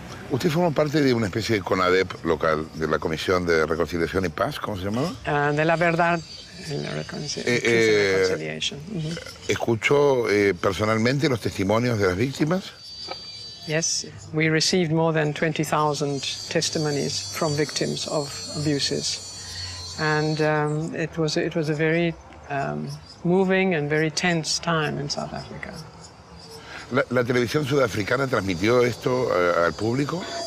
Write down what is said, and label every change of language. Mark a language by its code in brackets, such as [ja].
[es] Usted formó parte de una especie de CONADEP local, de la Comisión de Reconciliación y Paz, ¿cómo se llamaba? De la verdad y la reconciliación. ¿Escuchó personalmente los testimonios de las víctimas? [en] Yes, we received more than 20,000 testimonies from victims of abuses, and it was a very moving and very tense time in South Africa. [es] ¿La televisión sudafricana transmitió esto al público?